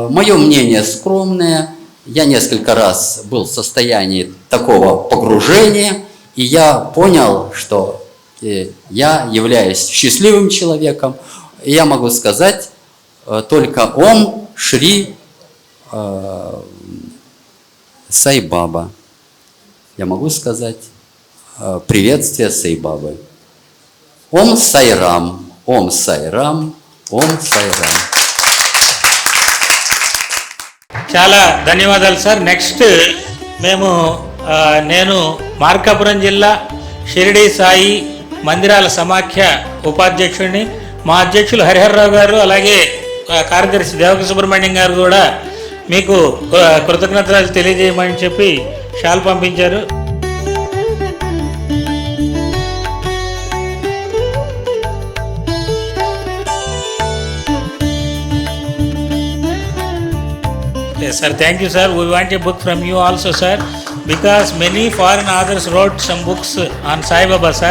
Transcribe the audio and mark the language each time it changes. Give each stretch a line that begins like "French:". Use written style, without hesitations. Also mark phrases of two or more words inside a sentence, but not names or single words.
Russian: Мое мнение скромное, Я несколько раз был в состоянии такого погружения, и я понял, что я являюсь счастливым человеком, и я могу сказать только Ом Шри Сай Баба. Я могу сказать приветствие Сай Бабы. Ом Сайрам, Ом Сайрам, Ом Сайрам.
Telugu: చాలా ధన్యవాదాలు సార్. నెక్స్ట్ నేను మార్కాపురం జిల్లా షిరిడి సాయి మందిరాల సమాఖ్య ఉపాధ్యక్షుడిని. మా అధ్యక్షులు హరిహరరావు గారు అలాగే కార్యదర్శి దేవక సుబ్రహ్మణ్యం గారు కూడా మీకు కృతజ్ఞతలు తెలియజేయమని చెప్పి షాల్ పంపించారు.
English: Yes, sir. Thank you, sir. We want a book from you also, sir, because many foreign authors wrote some books on Sai Baba, sir.